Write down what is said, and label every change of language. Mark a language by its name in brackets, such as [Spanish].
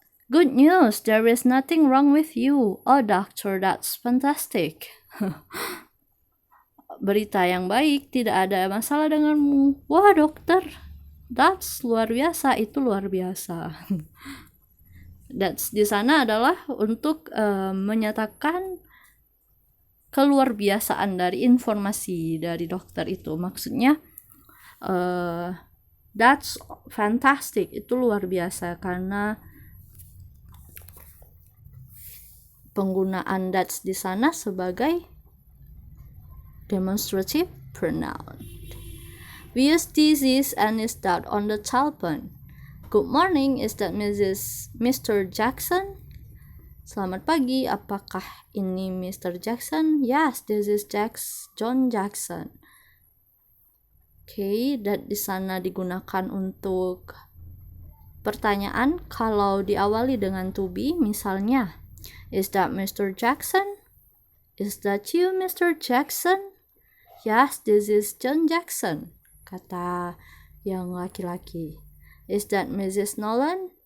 [English] Good news, there is nothing wrong with you. Oh, doctor, that's fantastic. [Indonesian] Berita yang baik, tidak ada masalah denganmu. Wah, dokter, that's luar biasa. Itu luar biasa. That's di sana adalah untuk menyatakan keluar biasaan dari informasi dari dokter itu. Maksudnya [English] that's fantastic, [Indonesian] itu luar biasa karena penggunaan that's di sana sebagai demonstrative pronoun. [English] We use this is and is that on the telephone. Good morning, is that Mr. Jackson? [Indonesian] Selamat pagi, apakah ini Mr. Jackson? [English] Yes, this is John Jackson. [Indonesian] Okay, that di sana digunakan untuk pertanyaan kalau diawali dengan to be, misalnya, [English] is that Mr. Jackson? Is that you, Mr. Jackson? Yes, this is John Jackson, [Indonesian] kata yang laki-laki. [English] Is that Mrs. Nolan?